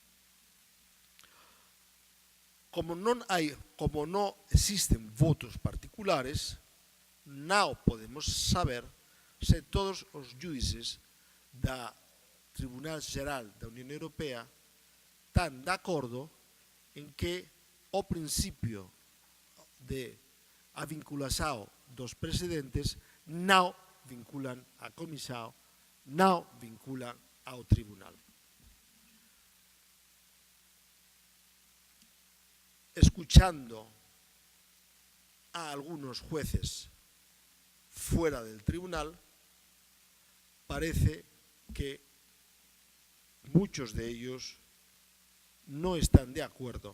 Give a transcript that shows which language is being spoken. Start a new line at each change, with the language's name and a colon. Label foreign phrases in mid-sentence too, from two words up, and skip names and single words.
Galician: Como non existen votos particulares, non podemos saber se todos os xuíces da Tribunal Xeral da Unión Europea están de acordo en que o principio de a vinculación dos presidentes non vinculan a comisión, non vinculan ao tribunal.
Spanish: Escuchando a algunos jueces fuera del tribunal, parece que muchos de ellos no están de acuerdo.